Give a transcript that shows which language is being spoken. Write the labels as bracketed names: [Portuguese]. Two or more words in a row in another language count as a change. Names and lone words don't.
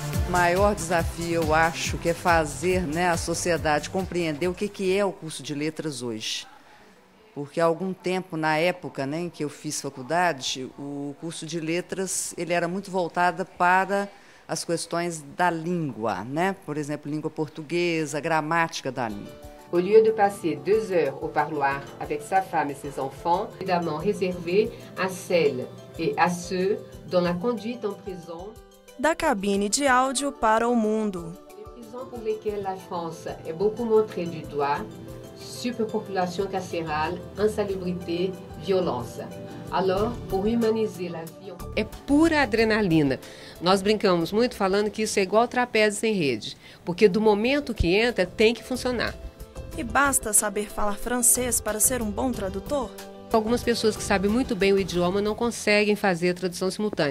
[Portuguese] maior desafio, eu acho, que é fazer, né, a sociedade compreender o que é o curso de letras hoje. Porque há algum tempo, na época, né, em que eu fiz faculdade, o curso de letras ele era muito voltado para as questões da língua, né? Por exemplo, língua portuguesa, gramática da língua. [French] Au lieu de passer 2 heures au parloir avec sa femme et ses enfants, évidemment réservé à celles et à ceux dont la conduite en prison. [Portuguese] Da cabine de áudio para o mundo. [French] Les prisons pour lesquelles la France est beaucoup montrée du doigt, superpopulation carcérale, insalubrité, violence. Alors, pour humaniser la vie... [Portuguese] É pura adrenalina. Nós brincamos muito falando que isso é igual trapézio sem rede, porque do momento que entra tem que funcionar. E basta saber falar francês para ser um bom tradutor? Algumas pessoas que sabem muito bem o idioma não conseguem fazer a tradução simultânea.